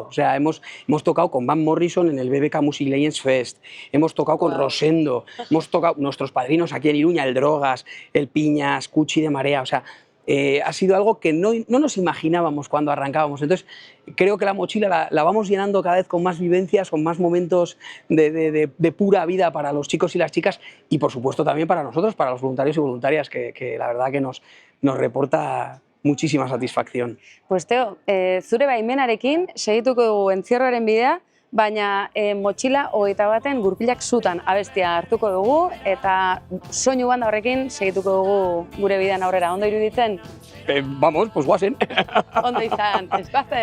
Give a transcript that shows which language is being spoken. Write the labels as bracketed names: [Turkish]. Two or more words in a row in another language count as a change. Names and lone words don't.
[Spanish] O sea, hemos tocado con Van Morrison en el BBK Music Legends Fest, hemos tocado con Rosendo, hemos tocado nuestros padrinos aquí en Iruña, el Drogas, el Piñas, Cuchi de Marea, o sea, ha sido algo que no nos imaginábamos cuando arrancábamos. Entonces, creo que la mochila la vamos llenando cada vez con más vivencias, con más momentos de pura vida para los chicos y las chicas y, por supuesto, también para nosotros, para los voluntarios y voluntarias, que la verdad que nos reporta muchísima satisfacción. Pues Teo, [Basque] zure baimenarekin segituko dugu entzierroaren bidea, baina Motxila 21 Gurpilak zutan abestia hartuko dugu eta soinu banda horrekin segituko dugu gure bidean aurrera. Ondo iruditzen? [Spanish] Vamos, pues guazen. [Basque] Ondo izan, espazen.